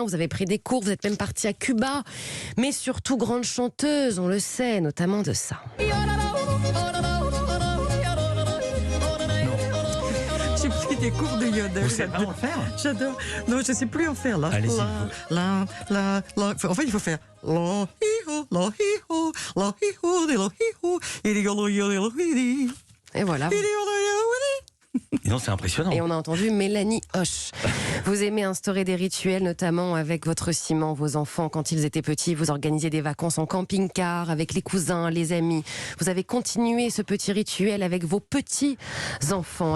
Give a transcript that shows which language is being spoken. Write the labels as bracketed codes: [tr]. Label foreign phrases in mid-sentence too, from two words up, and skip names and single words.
[fr] Vous avez pris des cours, vous êtes même partie à Cuba. Mais surtout grande chanteuse, on le sait, notamment de ça. J'ai pris des cours de yodel. Vous savez vraiment le faire? J'adore. Non, je ne sais plus en faire là. Allez-y. La. En fait, il faut faire la hi-ho, la hi-ho, la hi-ho, de la hi-ho, et les gars, Et voilà. Et non, c'est impressionnant. Et on a entendu Mélanie Hoche. Vous aimez instaurer des rituels, notamment avec votre ciment, vos enfants, quand ils étaient petits. Vous organisez des vacances en camping-car avec les cousins, les amis. Vous avez continué ce petit rituel avec vos petits-enfants.